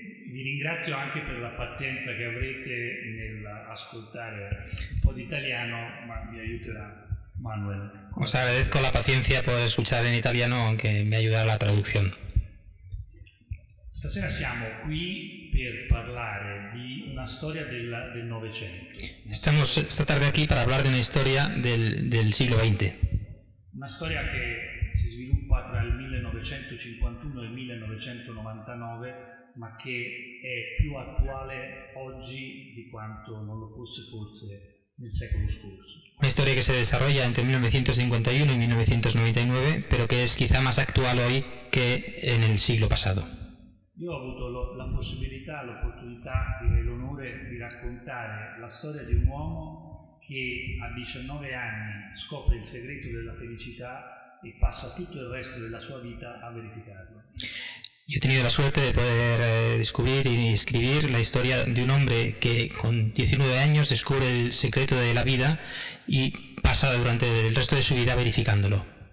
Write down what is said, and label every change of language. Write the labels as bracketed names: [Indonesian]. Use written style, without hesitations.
[Italian] Vi ringrazio anche per la pazienza che avrete nell'ascoltare un po' di italiano, ma mi aiuterà Manuel. [Spanish] Os agradezco la paciencia por escuchar en italiano, aunque me ayudará la traducción. [Italian] Stasera siamo qui per parlare di una storia del Novecento. [Spanish] Estamos esta tarde aquí para hablar de una historia del siglo XX. [Italian] Una storia che si sviluppa tra il 1951 e il 1999, ma che è più attuale oggi di quanto non lo fosse forse nel secolo scorso. [Spanish] Una historia que se desarrolla entre 1951 y 1999, pero que es quizá más actual hoy que en el siglo pasado. [Italian] Io ho avuto la possibilità, l'opportunità, direi l'onore di raccontare la storia di un uomo che a 19 anni scopre il segreto della felicità e passa tutto il resto della sua vita a verificarlo. [Spanish] Yo he tenido la suerte de poder descubrir y escribir la historia de un hombre que con 19 años descubre el secreto de la vida y pasa durante el resto de su vida verificándolo.